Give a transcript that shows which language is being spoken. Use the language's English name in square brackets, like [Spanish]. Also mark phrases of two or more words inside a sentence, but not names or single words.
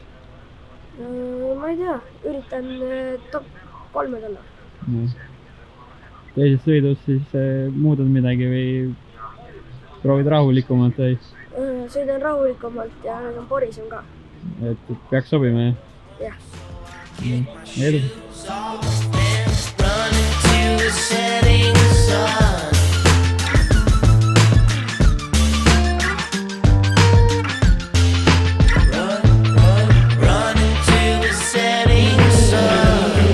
[Estonian] Ma ei tea, üritan top 3 tulla. Teises sõidus siis muudad midagi või proovid rahulikumalt või? Sõidan rahulikumalt ja nüüd on porisem ka. Et peaks sobima, jah? Jah. Edu! [English] Running to the setting sun. Run into the setting sun.